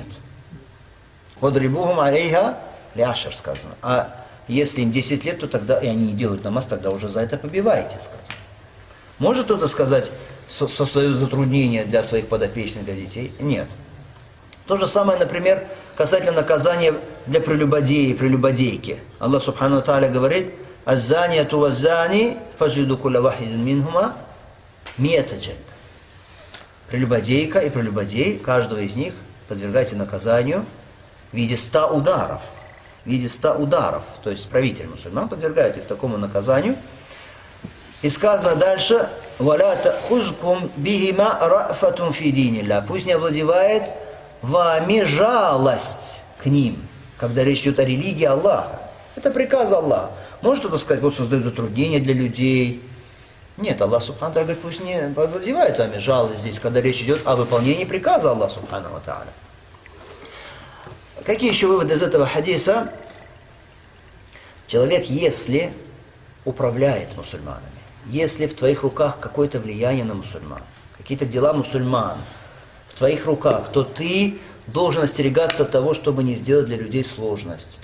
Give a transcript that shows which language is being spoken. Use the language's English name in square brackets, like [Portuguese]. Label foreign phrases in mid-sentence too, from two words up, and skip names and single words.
[Arabic] «واضربوهم عليها لعشر» сказано. [Russian] А если им 10 лет, то тогда, и они не делают намаз, тогда уже за это побиваете, сказано. Может кто-то сказать, создают затруднения для своих подопечных, для детей? Нет. То же самое, например, касательно наказания для прелюбодея и прелюбодейки. [Arabic] الله سبحانه وتعالى говорит: «الزانية والزاني فاجلدوا كل واحد منهما مائة جلدة». [Russian] Прелюбодейка и прелюбодей, каждого из них подвергайте наказанию в виде 100 ударов. В виде 100 ударов. То есть правитель мусульман подвергает их такому наказанию. И сказано дальше: [Arabic] «ولا تأخذكم بهما رأفة في دين الله». [Russian] Пусть не овладевает вами жалость к ним, когда речь идет о религии Аллаха. Это приказ Аллаха. Может кто-то сказать: вот создают затруднения для людей. Нет, Аллах [Arabic] سبحانه وتعالى [Russian] говорит: пусть не овладевает вами жалость здесь, когда речь идет о выполнении приказа Аллаха [Arabic] سبحانه وتعالى. [Russian] Какие еще выводы из этого хадиса? Человек, если управляет мусульманами, если в твоих руках какое-то влияние на мусульман, какие-то дела мусульман в твоих руках, то ты должен остерегаться от того, чтобы не сделать для людей сложность.